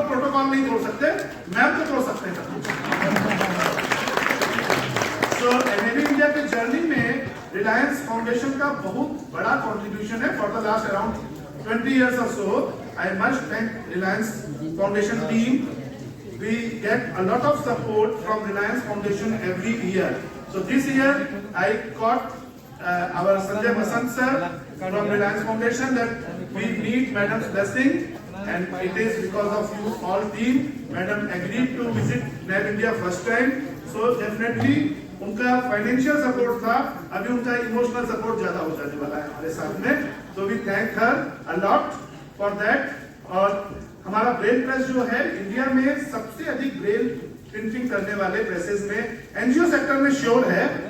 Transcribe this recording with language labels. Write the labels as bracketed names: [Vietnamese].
[Hindi] Record नहीं तोड़ सकते, मैप तो तोड़ सकते हैं। तो एनएबी इंडिया के जर्नी में रिलायंस फाउंडेशन का बहुत बड़ा कंट्रीब्यूशन है [English] For the last around 20 years or so. I must thank Reliance Foundation team. We get a lot of support from Reliance Foundation every year. So this year I got our Sanjay Basant sir from Reliance Foundation that we need Madam's blessing, and it is because of you all team. Madam agreed to visit NAB India first time. So definitely [Hindi] उनका financial support था, अभी उनका emotional support ज्यादा हो जाने वाला है हमारे साथ में। तो [English] We thank her a lot for that. [Hindi] और हमारा ब्रेल प्रेस जो है इंडिया में सबसे अधिक ब्रेल प्रिंटिंग करने वाले प्रेसेस में एनजीओ सेक्टर में श्योर है।